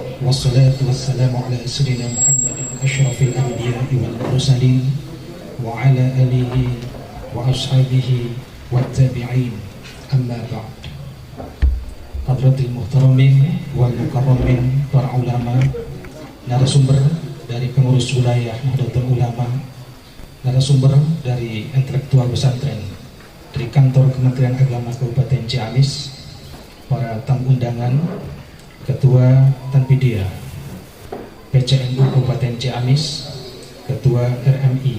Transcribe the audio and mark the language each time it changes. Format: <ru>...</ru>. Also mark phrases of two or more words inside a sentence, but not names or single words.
<ar>والصلاة والسلام على سيدنا محمد أشرف الأنبياء والمرسلين وعلى آله وأصحابه والتابعين أما بعد. حضرات المحترمين والمكرمين,</ar> <id>para ulama, narasumber dari pengurus wilayah Nahdlatul Ulama, narasumber dari intelektual pesantren, dari kantor Kementerian Agama Kabupaten Ciamis, para tamu undangan, Ketua Tanpidia PCNU Kabupaten Ciamis, Ketua RMI</id>